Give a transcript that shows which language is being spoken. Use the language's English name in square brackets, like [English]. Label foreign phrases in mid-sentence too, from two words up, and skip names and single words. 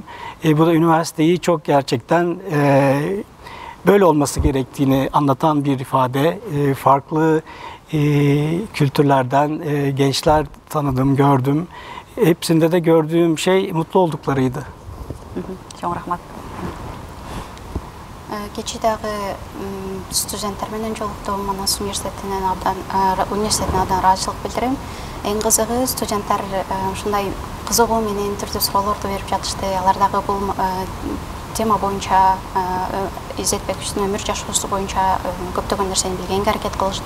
[Turkish] Bu da üniversiteyi çok gerçekten böyle olması gerektiğini anlatan bir ifade. Farklı kültürlerden gençler tanıdım, gördüm. Hepsinde de gördüğüm şey mutlu olduklarıydı. [Kyrgyz] Чоң рахмат. Keçидagi студенттер менен жолуктум, Манас университетинен абдан ыраазычылык билдирем. Эң кызыгы студенттер ушундай кызыгуу менен түрдүү суроолорду берип жатышты. Алар дагы бул тема боюнча, Изет Бековичтин өмүр жашоосу боюнча көптөгөн нерсени билгенге аракет кылышты.